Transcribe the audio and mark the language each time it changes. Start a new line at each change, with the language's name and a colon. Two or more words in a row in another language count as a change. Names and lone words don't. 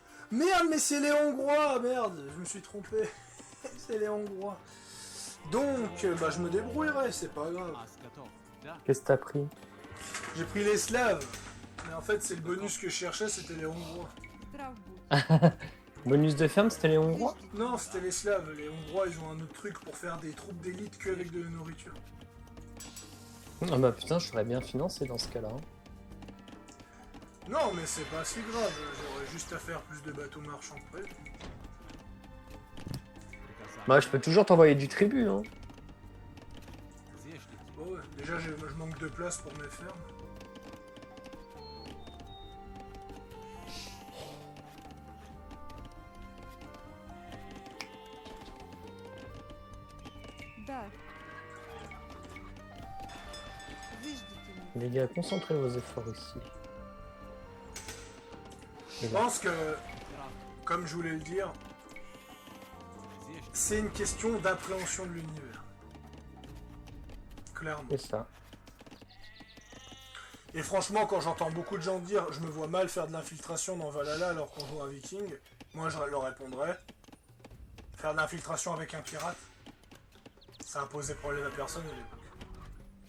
French: Merde, mais c'est les Hongrois, merde, je me suis trompé. C'est les Hongrois. Donc, bah je me débrouillerai, c'est pas grave. Qu'est-ce que t'as pris? J'ai pris les Slaves. Mais en fait, c'est le bonus que je cherchais, c'était les Hongrois.
Russian: Штраф будет.
French: Bonus de ferme, c'était les Hongrois? Non, c'était les Slaves. Les Hongrois, ils ont un autre truc pour faire des troupes d'élite qu'avec de la nourriture. Ah bah putain, je serais bien financé dans ce cas-là. Hein. Non, mais c'est pas si grave. J'aurais juste à faire plus de bateaux marchands près. Bah je peux toujours t'envoyer du tribut, hein. Bon, ouais. Déjà, je manque de place pour mes fermes.
Russian: Да. Выждите меня.
French: Les gars, concentrez vos efforts ici. Je pense que, comme je voulais le dire, c'est une question d'appréhension de l'univers. Clairement. C'est ça. Et franchement, quand j'entends beaucoup de gens dire « Je me vois mal faire de l'infiltration dans Valhalla alors qu'on joue un viking », moi je leur répondrais « Faire de l'infiltration avec un pirate, ça a posé problème à personne à l'époque.